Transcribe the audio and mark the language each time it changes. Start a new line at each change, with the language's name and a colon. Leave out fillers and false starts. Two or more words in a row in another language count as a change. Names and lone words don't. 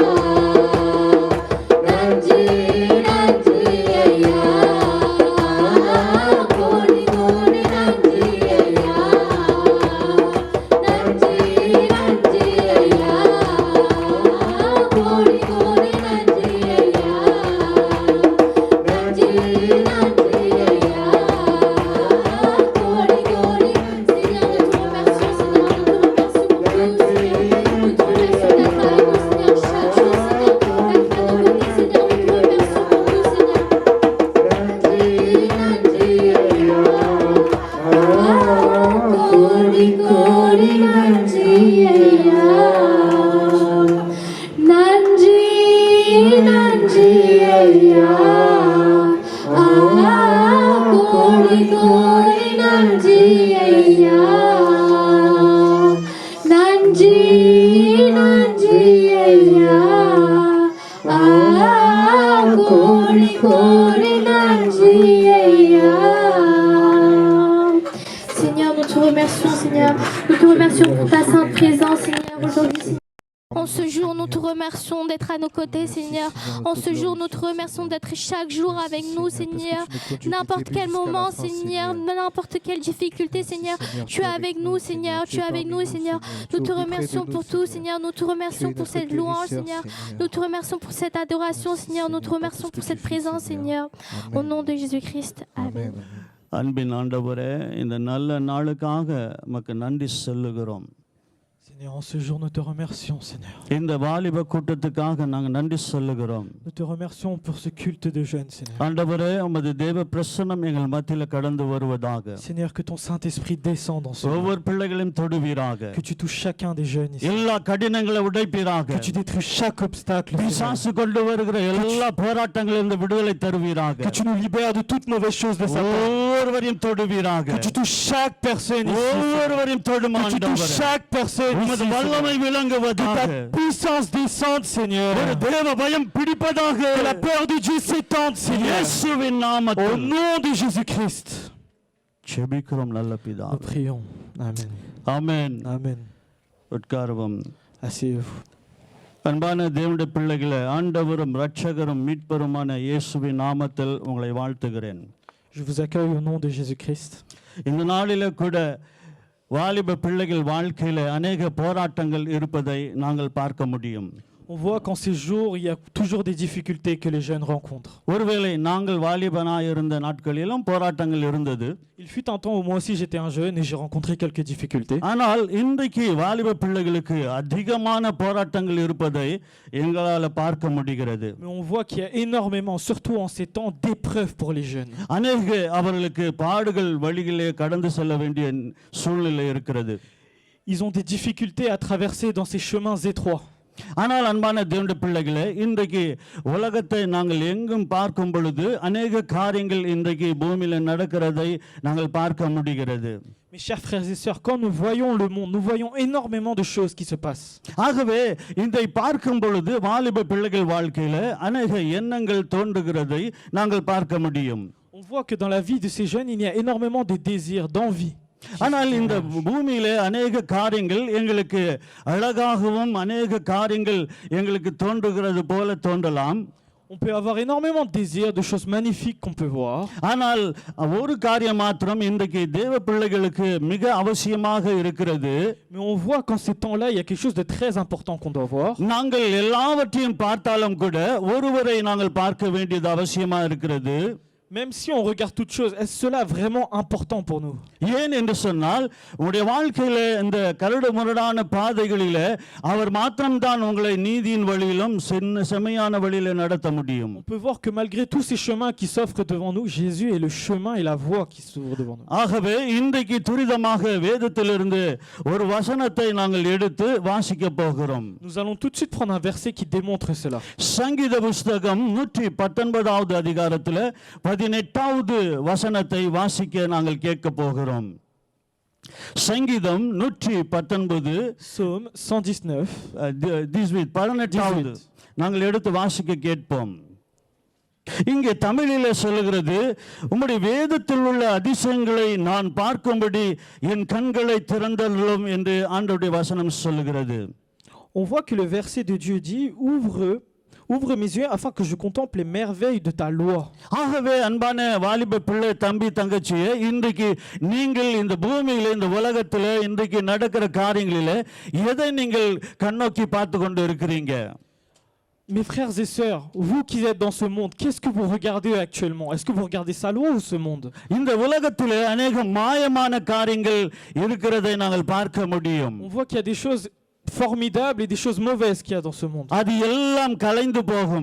Tamil: நன்றி நன்றி ஐயா, கோடி கோடி நன்றி ஐயா. நன்றி நன்றி ஐயா, கோடி கோடி நன்றி ஐயா. நன்றி நன்றி ஐயா, கோடி கோடி.
French: Seigneur, nous te remercions, Seigneur, nous te remercions pour tout, Seigneur. Nous te remercions d'être avec nous, Seigneur, chaque jour, Seigneur, d'être à nos côtés, Seigneur. Nous te remercions pour tout, Seigneur. நன்றி நன்றி ஐயா, கோடி கோடி நன்றி ஐயா. நன்றி நன்றி ஐயா, கோடி கோடி நன்றி ஐயா. நன்றி நன்றி ஐயா, கோடி கோடி நன்றி ஐயா. Seigneur, nous te remercions, Seigneur. Nous te remercions pour ta sainte présence, Seigneur, aujourd'hui, Seigneur. En ce jour, nous te remercions d'être à nos côtés, Seigneur. En ce jour, nous te remercions d'être chaque jour avec nous, Seigneur. N'importe quel moment, Seigneur, n'importe quelle difficulté, Seigneur, tu es avec nous, Seigneur. Tu es avec nous, Seigneur. Nous te remercions pour tout, Seigneur. Nous te remercions pour cette louange, Seigneur. Nous te remercions pour cette adoration, Seigneur. Nous te remercions pour cette présence, Seigneur. Au nom de Jésus-Christ. Amen.
Tamil: அன்பின் ஆண்டவரே, இந்த நல்ல நாளுக்காக உமக்கு நன்றி சொல்லுகிறோம்.
French: Seigneur, en ce jour, nous te remercions, Seigneur.
Tamil: இந்த வாலிப கூட்டத்துக்காக நாங்கள் நன்றி சொல்லுகிறோம்.
French: Nous te remercions pour ce culte de jeunes, Seigneur.
Tamil: ஆண்டவரே, உமது தேவ பிரசன்னம் எங்கள் மத்தியில் கடந்து வருவதாக.
French: Seigneur, que ton Saint-Esprit descende en ce jour.
Tamil: ஒவ்வொரு பிள்ளைகளையும் தொடுவீராக.
French: Que tu touches chacun des jeunes ici.
Tamil: எல்லா கடினங்களை உடைப்பீராக.
French: Que tu détruis chaque obstacle, Seigneur.
Tamil: பிசாசு கொண்டு வருகிற எல்லா போராட்டங்களிலிருந்து விடுதலை தருவீராக.
French: Que tu nous libères de toutes mauvaises choses de Satan.
Tamil: ஒவ்வொருவரையும் தொடுவீராக.
French: Que tu touches chaque personne ici.
Tamil: ஒவ்வொருவரையும் தொடும்
French: Que tu touches
Tamil: ஆண்டவரே.
French: chaque personne
Tamil: உமது
French: ici,
Tamil: வல்லமை
French: Seigneur. Que
Tamil: விளங்குவதாக.
French: ta puissance descende, Seigneur.
Tamil: ஒரு தேவ பயம் பிடிப்பதாக.
French: Que la peur de Dieu s'étende, Seigneur.
Tamil: இயேசுவின்
French: Au
Tamil: நாமத்தில்
French: nom de Jésus-Christ.
Tamil: ஜெபிக்கிறோம் நல்ல
French: Nous
Tamil: பிதாவே.
French: prions. Amen.
Tamil: ஆமென்.
French: Amen.
Tamil: உட்காருவோம்.
French: Asseyez-vous.
Tamil: அன்பான தேவனுடைய பிள்ளைகளே, ஆண்டவரும் இரட்சகரும் மீட்பருமான இயேசுவின் நாமத்தில் உங்களை வாழ்த்துகிறேன்.
French: Je vous accueille au nom de Jésus-Christ.
Tamil: இந்த நாளிலே கூட வாலிப பிள்ளைகள் வாழ்க்கையில அநேக போராட்டங்கள் இருப்பதை நாங்கள் பார்க்க முடியும்.
French: On voit qu'en ces jours, il y a toujours des difficultés que les jeunes rencontrent.
Tamil: ஒருவேளை நாங்கள் வாலிபனாய் இருந்த நாட்களிலும் போராட்டங்கள் இருந்தது.
French: Il fut un temps où moi aussi j'étais un jeune et j'ai rencontré quelques difficultés.
Tamil: ஆனால் இன்றைக்கு வாலிப பிள்ளைகளுக்கு அதிகமான போராட்டங்கள் இருப்பதை எங்களால் பார்க்க முடிகிறது.
French: Mais on voit qu'il y a énormément, surtout en ces temps, d'épreuves pour les jeunes.
Tamil: அநேக அவர்களுக்கு பாடுகள் வழியிலே கடந்து செல்ல வேண்டிய சூழ்நிலை இருக்கிறது.
French: Ils ont des difficultés à traverser dans ces chemins étroits.
Tamil: ஆனால் அன்பான தேவனுடைய பிள்ளைகளே, இன்றைக்கு உலகத்தை நாங்கள் எங்கும் பார்க்கும் பொழுது அநேக காரியங்கள் இன்றைக்கு பூமியில நடக்கிறதை நாங்கள் பார்க்க முடிகிறது.
French: Mes chers frères et sœurs, quand nous voyons le monde, nous voyons énormément de choses qui se passent.
Tamil: ஆகவே இதை பார்க்கும் பொழுது வாலிப பிள்ளைகள் வாழ்க்கையில அநேக எண்ணங்கள் தோன்றுகிறதை நாங்கள் பார்க்க முடியும்.
French: On voit que dans la vie de ces jeunes, il y a énormément de désirs, d'envie.
Tamil: ஆனால் இந்த பூமியிலே அநேக காரியங்கள் எங்களுக்கு அழகாகவும் அநேக காரியங்கள் எங்களுக்கு தோன்றுகிறது போல தோன்றலாம்.
French: On peut avoir énormément de désirs, de choses magnifiques qu'on peut voir.
Tamil: ஆனால் ஒரு காரியம் மாத்திரம் இன்றைக்கு தேவ பிள்ளைகளுக்கு மிக அவசியமாக இருக்கிறது.
French: Mais on voit qu'en ces temps-là, il y a quelque chose de très important qu'on doit voir.
Tamil: நாங்கள் எல்லாவற்றையும் பார்த்தாலும் கூட ஒருவரை நாங்கள் பார்க்க வேண்டியது அவசியமா இருக்கிறது.
French: Même si on regarde toutes choses, est-ce cela vraiment important pour nous?
Tamil: ஏன் என்று சொன்னால் உங்களுடைய வாழ்க்கையில இந்த கரடுமுரடான பாதைகளில அவர் மாத்திரம்தான் உங்களை நீதியின் வழியிலும் செம்மையான வழியில நடத்த முடியும்.
French: On peut voir que malgré tous ces chemins qui s'offrent devant nous, Jésus est le chemin et la voie qui s'ouvre devant nous.
Tamil: ஆகவே இன்றைக்கு துரிதமாக வேதத்திலிருந்து ஒரு வசனத்தை நாங்கள் எடுத்து வாசிக்க போகிறோம்.
French: Nous allons tout de suite prendre un verset qui démontre cela.
Tamil: சங்கீத புஸ்தகம் 119வது அதிகாரத்துல 18வது வசனத்தை வாசிக்க நாங்கள் கேட்க போகிறோம். சங்கீதம் 119
French: Psaume 119
Tamil: 18வது நாங்கள் எடுத்து வாசிக்க கேட்போம். இங்கே தமிழிலே சொல்லுகிறது, உம்முடைய வேதத்தில் உள்ள அதிசயங்களை நான் பார்க்கும்படி என் கண்களை திறந்தருளும் என்று ஆண்டவருடைய வசனம் சொல்லுகிறது.
French: On voit que le verset de Dieu dit Ouvre mes yeux afin que je contemple les merveilles de ta loi.
Tamil: ஆகவே அன்பான வாலிப பிள்ளை தம்பி தங்கச்சியே, இன்றைக்கு நீங்கள் இந்த பூமியில இந்த உலகத்துல இன்றைக்கு நடக்கிற காரியங்களிலே எதை நீங்கள் கண்ணோக்கி பார்த்து கொண்டு இருக்கிறீங்க?
French: Mes frères et sœurs, vous qui êtes dans ce monde, qu'est-ce que vous regardez actuellement? Est-ce que vous regardez sa loi ou ce monde?
Tamil: இந்த உலகத்திலே அநேக மாயமான காரியங்கள் இருக்கிறதை நாங்கள் பார்க்க முடியும்.
French: On voit qu'il y a des choses formidables et des choses mauvaises qu'il y a dans ce monde.
Tamil: அது எல்லாம் கலைந்து போகும்.